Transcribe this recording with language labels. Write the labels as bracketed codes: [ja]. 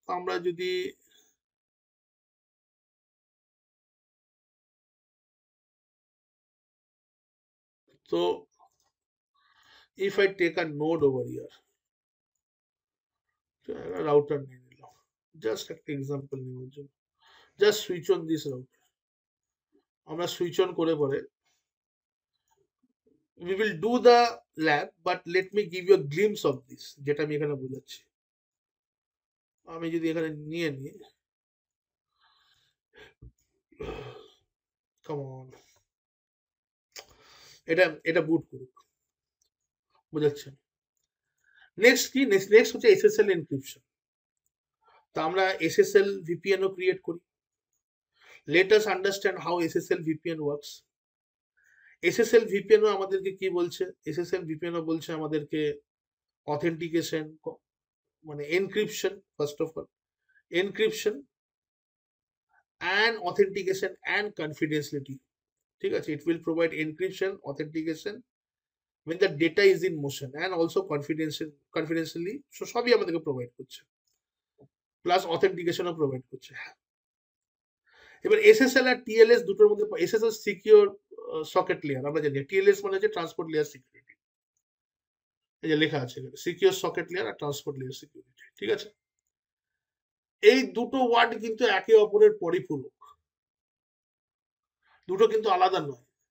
[bn] আমরা যদি, তো [en] if I take a node over here, [bn] router নিয়ে নিলাম, জাস্ট একটা এক্সাম্পল নেওয়ার জন্য, [en] Just switch on this router. [bn] আমরা সুইচ অন করে পরে [en] we will do the lab, but let me give you a glimpse of this, [bn] যেটা আমি এখানে বোঝাচ্ছি। আমি যদি এখানে নিয়ে নিই, [en] come on, [bn] এটা এটা বুট করুক। বোঝাচ্ছে। নেক্সট কি, নেক্সট হচ্ছে এসএসএল এনক্রিপশন। তো আমরা এসএসএল ভিপিএন ও ক্রিয়েট করি। [en] Let us understand how SSL VPN works. [bn] SSL VPN ও আমাদেরকে কি বলছে? এসএসএল ভিপিএন ও বলছে আমাদেরকে অথেন্টিকেশন, মানে encryption, first of all encryption [en] and authentication and confidentiality, [bn] ঠিক আছে? [en] It will provide encryption, authentication when the data is in motion and also confidentially, so [bn] সবই আমাদেরকে প্রোভাইড করছে, [en] Plus অথেন্টিকেশনও provide করছে। [bn] এবার এসএসএল আর টিএলএস দুটোর মধ্যে, এসএসএল সিকিউর সকেট লেয়ার আমরা জানি, টিএলএস মানে হচ্ছে ট্রান্সপোর্ট লেয়ার সিকিউরিটি, এই যে লেখা আছে এখানে সিকিউর সকেট লেয়ার আর ট্রান্সপোর্ট লেয়ার সিকিউরিটি, ঠিক আছে? এই দুটো ওয়ার্ড কিন্তু একে অপরের পরিপূরক, দুটো কিন্তু আলাদা নয়।